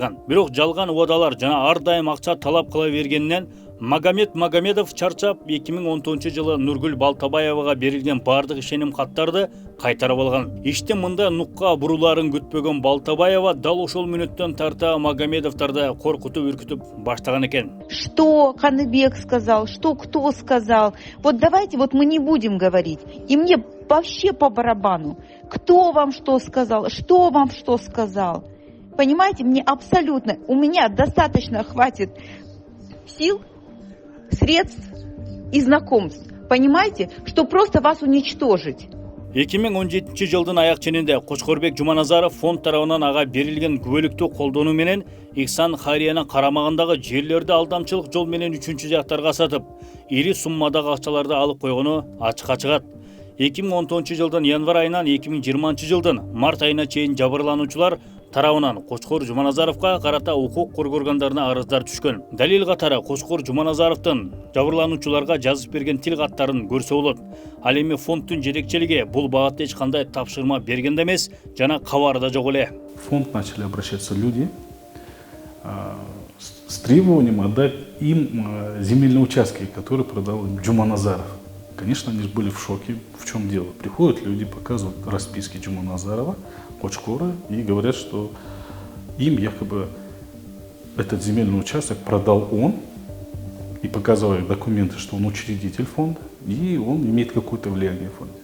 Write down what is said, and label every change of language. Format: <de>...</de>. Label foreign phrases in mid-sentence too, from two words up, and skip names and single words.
<ky>Бирок жалган убадалар жана ар дайым акча талап кыла бергенинен Магомед Магомедов чарчап 2010 жылы Нургүл Балтабаевага берилген бардык ишеним каттарды кайтарып алган. Иштин мында нукка буруларын күтпөгөн Балтабаева дал ошол мүнөттөн тарта Магомедовдорду коркутуп үркүтүп баштаган экен.</ky> <ru>Что Каныбек сказал, что кто сказал. Вот давайте вот мы не будем говорить. И мне вообще по барабану. Кто вам что сказал, что вам что сказал. Понимаете, мне абсолютно, у меня достаточно хватит сил, средств и знакомств, понимаете, что просто вас уничтожить.</ru> <ky>2017 жылдын аяк ченинде Кочкорбек Жуманазаров фонд тарабынан ага берилген күбөлүктү колдонуу менен Ихсан Хайриянын карамагындагы жерлерди алдамчылык жол менен үчүнчү жактарга сатып, ири суммадагы акчаларды алып койгону ачыкка чыгат. 2010 жылдын январь айынан 2020 жылдын март айына чейин жабырлануучулар тарабынан Кочкор Жуманазаровго карата укук коргоо органдарына арыздар түшкөн. Далил катары Кочкор Жуманазаровдун жабырлануучуларга жазып берген тил каттарын көрсө болот. Ал эми фонддун жетекчилиги бул багытта эч кандай тапшырма берген да эмес, жана кабары да жок эле.</ky> <ru>В фонд начали обращаться люди с требованием отдать им земельные участки, которые продал Жуманазаров. Конечно, они были в шоке. В чем дело? Приходят люди, показывают расписки Жуманазарова, Кочкора и говорят, что им якобы этот земельный участок продал он, и показывают документы, что он учредитель фонда, и он имеет какое-то влияние в фонде.</ru>